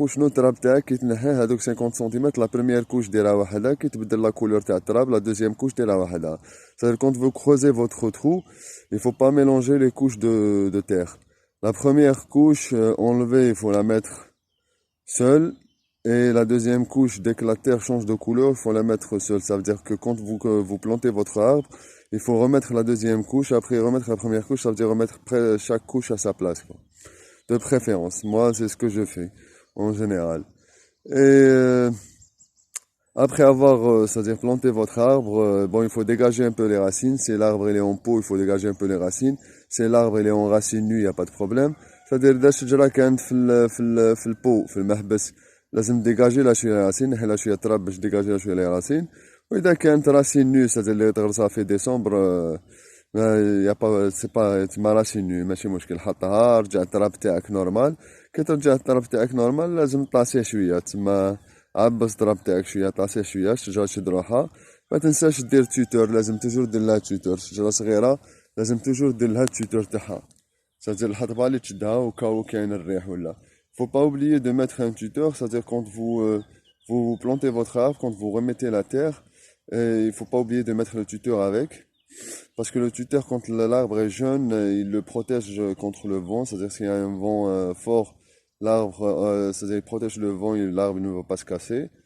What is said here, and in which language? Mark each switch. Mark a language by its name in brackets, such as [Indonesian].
[Arabic] وشنو التراب تاعك كي تنحيه هذوك 50 سنتيمتر، لا بروميير كوش ديرها وحدها، كي تبدل لا كولور تاع التراب لا دوزيام كوش ديرها وحدها. [French] C'est-à-dire quand vous creusez votre trou, il faut pas mélanger les couches de terre. La première couche enlevée, il faut la mettre seule, et la deuxième couche, dès que la terre change de couleur, il faut la mettre seule. Ça veut dire que quand vous plantez votre arbre, il faut remettre la deuxième couche, après remettre la première couche, ça veut dire remettre chaque couche à sa place, quoi. De préférence. Moi, c'est ce que je fais, en général. Et après avoir, c'est-à-dire planté votre arbre, bon, il faut dégager un peu les racines. Si l'arbre il est en pot, il faut dégager un peu les racines. Si l'arbre il est en racine nue, il n'y a pas de problème. C'est-à-dire, [Arabic] إذا الشجرة كانت في البو في المحبس لازم ديجاجي لها شوية راسين، نحي لها شوية تراب باش ديجاجي لها شوية راسين. وإذا كانت راسين نو [French] c'est-à-dire [Arabic] اللي تغرسها في ديسمبر يا با سي با تما راسين نو ماشي مشكل، حطها رجع التراب تاعك نورمال. كي ترجع التراب تاعك نورمال لازم طاسيه شوية تما، عبس التراب تاعك شوية، طاسيه شوية، الشجرة تشد روحها. ما تنساش دير تويتر، لازم توجور دير لها تويتر، شجرة صغيرة لازم توجور دير لها تويتر تاعها، [French] c'est-à-dire [Arabic] الحطبة اللي تشدها وكاو كاين الريح ولا. [French] Faut pas oublier de mettre un tuteur, c'est-à-dire quand vous plantez votre arbre, quand vous remettez la terre, et il faut pas oublier de mettre le tuteur avec. Parce que le tuteur, quand l'arbre est jeune, il le protège contre le vent, c'est-à-dire s'il y a un vent fort, l'arbre, c'est-à-dire il protège le vent et l'arbre ne va pas se casser.